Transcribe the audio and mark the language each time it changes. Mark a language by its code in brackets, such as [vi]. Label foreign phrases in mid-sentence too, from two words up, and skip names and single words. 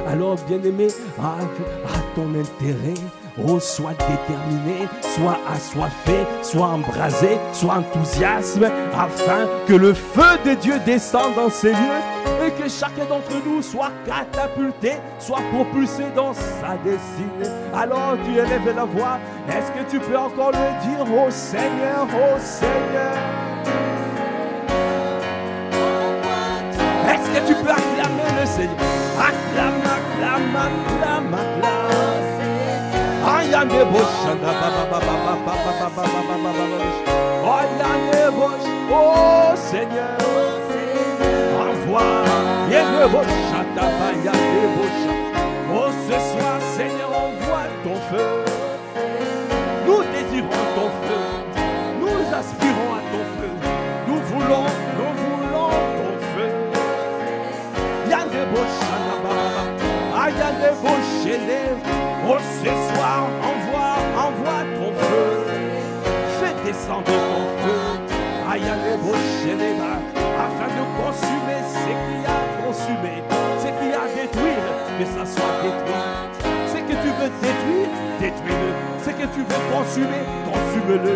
[fr] Alors, bien-aimé, à ton intérêt, oh, sois déterminé, sois assoiffé, sois embrasé, sois enthousiasme, afin que le feu de Dieu descende dans ces lieux et que chacun d'entre nous soit catapulté, soit propulsé dans sa destinée. Alors tu élèves la voix, est-ce que tu peux encore le dire, oh Seigneur, oh Seigneur? Est-ce que tu peux acclamer le Seigneur? Acclame, acclame, acclame, acclame. Ayane boshanda baba baba baba baba baba. Ayane bosh, oh Seigneur, envoie. Yane boshanda bayane bosh. Oh ce soir Seigneur, envoie ton feu. Nous désirons ton feu. Nous aspirons à ton feu. Nous voulons ton feu. Yane boshanda baba. Ayane boshele. Oh, ce soir, envoie ton feu. Fais descendre ton feu. Afin de consumer ce qu'il y a à consumer, ce qu'il y a à détruire, que ça soit détruit. Ce que tu veux détruire, détruis-le. Ce que tu veux consumer, consume-le.